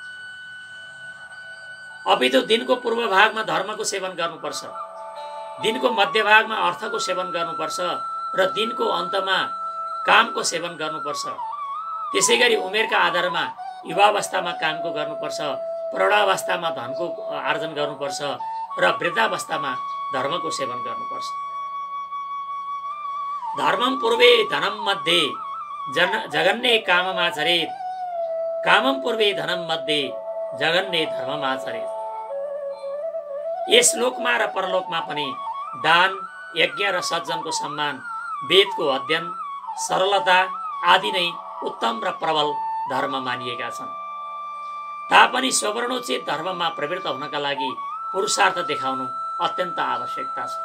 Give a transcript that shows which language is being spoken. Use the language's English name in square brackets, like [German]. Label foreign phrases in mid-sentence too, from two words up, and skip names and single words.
[Nepali] अपितु दिनको पूर्व भागमा धर्मको सेवन गर्नुपर्छ, दिनको मध्य भागमा अर्थको सेवन गर्नुपर्छ र दिनको अन्तमा कामको सेवन गर्नुपर्छ। त्यसै गरी उमेरका आधारमा युवावस्थामा कामको गर्नुपर्छ, प्रौढावस्थामा धनको आर्जन गर्नुपर्छ र वृद्धावस्थामा धर्मको सेवन गर्नुपर्छ। [Sanskrit] धर्मम पूर्वे धनम मध्ये जगन्ने काममाचरेत, कामम पूर्वे धनम मध्ये जगन्ने धर्ममाचरेत। [Nepali] यस लोकमा र परलोकमा पनि दान, यज्ञ र सज्जनको सम्मान, वेदको अध्ययन, सरलता आदि नै उत्तम र प्रबल धर्म मानिएका छन्। तापनि स्ववर्णोचित धर्ममा प्रवृत्त हुनका लागि पुरुषार्थ देखाउनु अत्यन्त आवश्यकता छ।